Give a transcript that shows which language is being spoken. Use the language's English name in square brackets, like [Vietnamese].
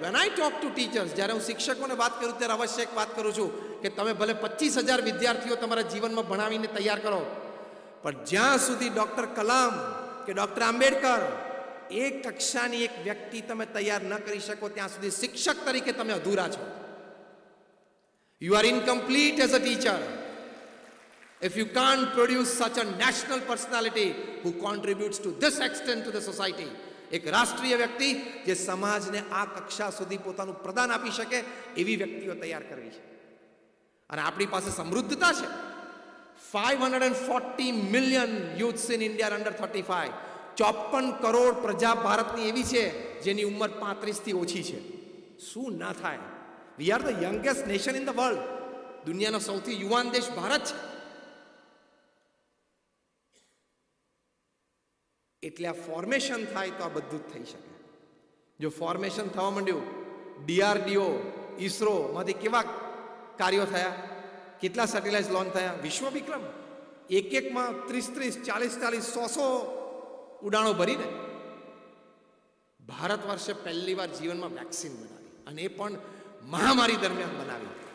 [English] when I talk to teachers, [Gujarati] જ્યારે હું શિક્ષકોને વાત કરું ત્યારે અવશ્ય એક વાત કરું છું કે તમે ભલે 25,000 વિદ્યાર્થીઓ તમારા જીવનમાં ભણાવીને તૈયાર કરો, પણ જ્યાં સુધી ડૉક્ટર કલામ કે ડૉક્ટર આંબેડકર એક કક્ષાની એક વ્યક્તિ તમે તૈયાર ન કરી શકો ત્યાં સુધી શિક્ષક તરીકે તમે અધૂરા છો. [English] You are incomplete as a teacher if you can't produce such a national personality who contributes to this extent to the society. [Gujarati] એક રાષ્ટ્રીય વ્યક્તિ જે સમાજને આ કક્ષા સુધી પોતાનું પ્રદાન આપી શકે એવી વ્યક્તિઓ તૈયાર કરવી છે. અને આપણી પાસે સમૃદ્ધતા છે. [English] 540 million youths in India are under 35. [Gujarati] 54 crore પ્રજા ભારતની એવી છે જેની ઉંમર 35 થી ઓછી છે. શું ના થાય? [English] We are the youngest nation in the world. [Gujarati] દુનિયાનો સૌથી યુવાન દેશ ભારત છે. એટલે આ ફોર્મેશન થાય તો આ બધું જ થઈ શકે. જો ફોર્મેશન થવા માંડ્યું, ડીઆરડીઓ, ઈસરો માંથી કેવા કાર્યો થયા, કેટલા સેટેલાઇટ લોન્ચ થયા, વિશ્વ વિક્રમ એકમાં 30, 40, 100 ઉડાણો ભરીને ભારત વર્ષે પહેલી વાર જીવનમાં વેક્સિન બનાવી, અને એ પણ મહામારી દરમિયાન બનાવી.